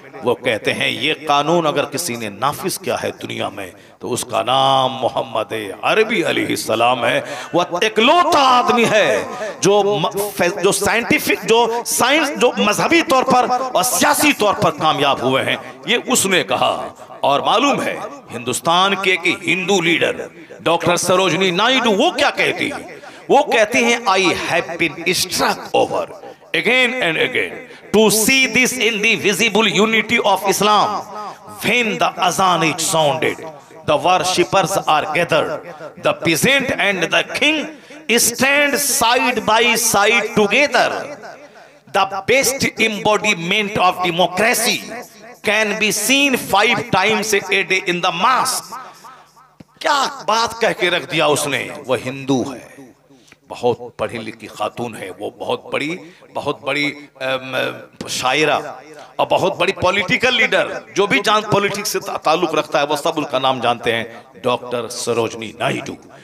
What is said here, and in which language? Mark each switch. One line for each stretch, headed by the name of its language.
Hindi: वो कहते हैं ये कानून अगर किसी ने नाफिज किया है दुनिया में तो उसका नाम मोहम्मद अरबी अलैहिस्सलाम है। वह इकलौता आदमी है जो जो साइंटिफिक, जो साइंस, जो मजहबी तौर पर और सियासी तौर पर कामयाब हुए हैं, ये उसने कहा। और मालूम है हिंदुस्तान के एक हिंदू लीडर डॉक्टर सरोजनी नायडू वो क्या कहती है? वो कहती हैं,
English: I have been struck over again and again to see this in the visible unity of Islam. When the azan is sounded, the worshippers are gathered, the peasant and the king stand side by side together. The best embodiment of democracy can be seen 5 times a day in the mosque.
Hindi: क्या बात कह के रख दिया उसने। वो हिंदू है, बहुत पढ़ी लिखी खातून है, वो बहुत बड़ी शायरा और बहुत बड़ी पॉलिटिकल लीडर, जो भी जान पॉलिटिक्स से ताल्लुक रखता है वो सब उनका नाम जानते हैं, डॉक्टर सरोजनी नायडू।